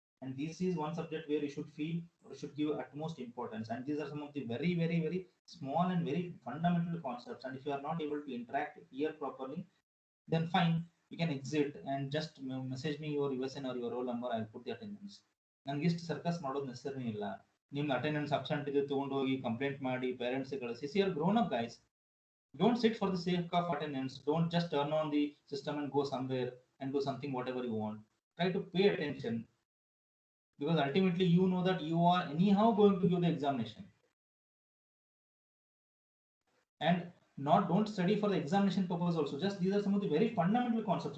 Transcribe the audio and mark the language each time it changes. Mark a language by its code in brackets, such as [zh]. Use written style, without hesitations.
[en] And this is one subject where you should feel or you should give utmost importance. And these are some of the very, very, very small and very fundamental concepts. And if you are not able to interact here properly, then fine, you can exit and just message me your USN or your roll number. I'll put the attendance. [kn] ನಂಗೆ ಇಷ್ಟು circus ಮಾಡೋದು ನೆಸರಿ ಇಲ್ಲ. ನಿಮ್ಮ attendance absent ಇದೆ ತಗೊಂಡು ಹೋಗಿ complaint ಮಾಡಿ parents ಕಳಿಸಿ. [en] See are grown up guys. Don't sit for the sake of attendance. Don't just turn on the system and go somewhere and do something whatever you want. Try to pay attention, because ultimately you know that you are anyhow going to give the examination. And don't study for the examination purpose also. Just these are some of the very fundamental concepts.